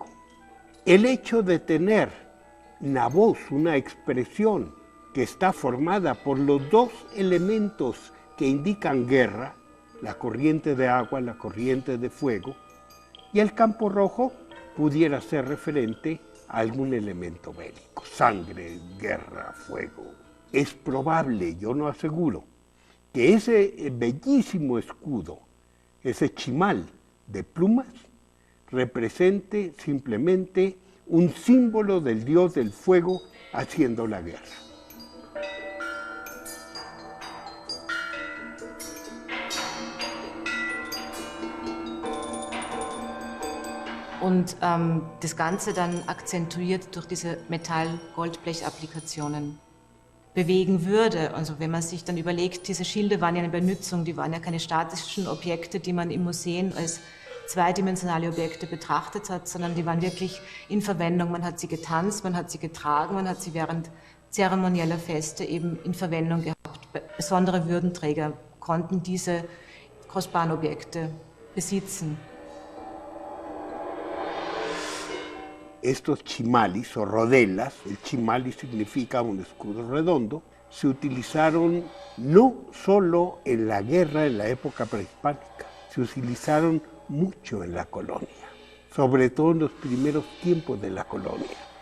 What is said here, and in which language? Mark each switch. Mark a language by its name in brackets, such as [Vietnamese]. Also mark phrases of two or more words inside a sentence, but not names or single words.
[Spanish] El hecho de tener una voz, una expresión que está formada por los dos elementos que indican guerra, la corriente de agua, la corriente de fuego, y el campo rojo pudiera ser referente a algún elemento bélico, sangre, guerra, fuego. Es probable, yo no aseguro, que ese bellísimo escudo, ese chimal de plumas, represente simplemente un símbolo del dios del fuego haciendo la guerra. [German] Und das Ganze dann akzentuiert durch diese Metall-Goldblech-Applikationen bewegen würde. Also wenn man sich dann überlegt, diese Schilde waren ja eine Benützung, die waren ja keine statischen Objekte, die man im Museum als zweidimensionale Objekte betrachtet hat, sondern die waren wirklich in Verwendung. Man hat sie getanzt, man hat sie getragen, man hat sie während zeremonieller Feste eben in Verwendung gehabt. Besondere Würdenträger konnten diese kostbaren Objekte besitzen. [Spanish] Estos chimalis o rodelas, el chimali significa un escudo redondo, se utilizaron no solo en la guerra en la época prehispánica, se utilizaron mucho en la colonia, sobre todo en los primeros tiempos de la colonia.